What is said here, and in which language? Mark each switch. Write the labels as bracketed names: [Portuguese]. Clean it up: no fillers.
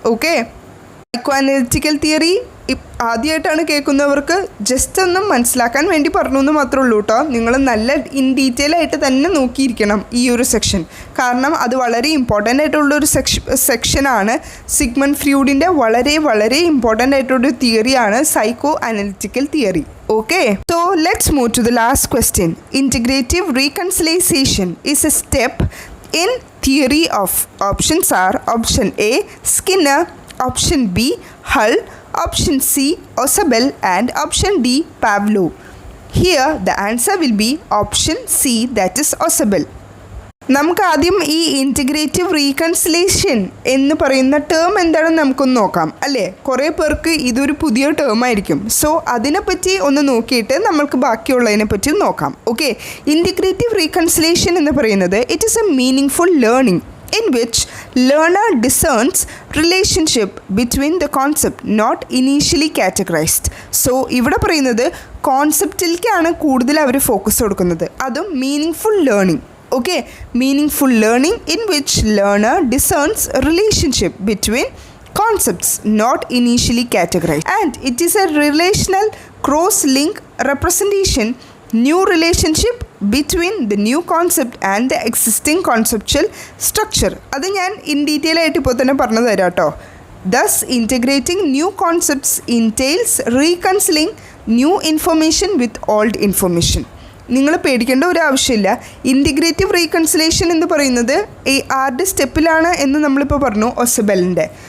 [Malayalam] Okay, psycho analytical theory ആദ്യമായിട്ടാണ് കേൾക്കുന്നവർക്ക് just ഒന്ന് മനസ്സിലാക്കാൻ വേണ്ടി പറഞ്ഞു എന്ന് മാത്രമേ ഉള്ളൂ കേട്ടോ. നിങ്ങൾ നല്ല ഇൻ ഡീറ്റെയിൽ ആയിട്ട് തന്നെ നോക്കിയിരിക്കണം ഈ ഒരു സെക്ഷൻ, കാരണം അത് വളരെ ഇമ്പോർട്ടൻ്റ് ആയിട്ടുള്ളൊരു സെക്ഷനാണ്. സിഗ്മണ്ട് ഫ്രൂഡിൻ്റെ വളരെ വളരെ ഇമ്പോർട്ടൻ്റ് ആയിട്ടുള്ളൊരു തിയറിയാണ് psycho analytical theory. [English] Okay, so let's move to the last question. Integrative reconciliation is a step in theory of options are option A, Skinner, option B, Hull, option C, Ausubel, and option D, Pavlov. Here the answer will be option C, that is Ausubel. [Malayalam] നമുക്ക് ആദ്യം ഈ integrative reconciliation എന്ന് പറയുന്ന term എന്താണെന്ന് നമുക്കൊന്ന് നോക്കാം അല്ലേ. കുറേ പേർക്ക് ഇതൊരു പുതിയ ടേം ആയിരിക്കും. സോ അതിനെപ്പറ്റി ഒന്ന് നോക്കിയിട്ട് നമ്മൾക്ക് ബാക്കിയുള്ളതിനെ പറ്റി നോക്കാം. [English] okay, integrative reconciliation [Malayalam] എന്ന് പറയുന്നത് [English] It is a meaningful learning in which learner discerns relationship between the concept not initially categorized. [Malayalam] So ഇവിടെ പറയുന്നത് കോൺസെപ്റ്റിലേക്കാണ് കൂടുതൽ അവർ ഫോക്കസ് കൊടുക്കുന്നത്, അതും meaning full learning. [English] Okay, meaningful learning in which learner discerns relationship between concepts not initially categorized, and it is a relational cross-link representation, new relationship between the new concept and the existing conceptual structure. [Malayalam] അത് ഞാൻ in detail ആയിട്ട് ഇപ്പോൾ തന്നെ പറഞ്ഞു തരാം കേട്ടോ. [English] Thus integrating new concepts entails reconciling new information with old information. [Malayalam] നിങ്ങൾ പേടിക്കേണ്ട ഒരു ആവശ്യമില്ല. ഇൻറ്റിഗ്രേറ്റീവ് റീകൺസിലേഷൻ എന്ന് പറയുന്നത് ഈ ആരുടെ സ്റ്റെപ്പിലാണ് എന്ന് നമ്മളിപ്പോൾ പറഞ്ഞു, ഒസബലിൻ്റെ.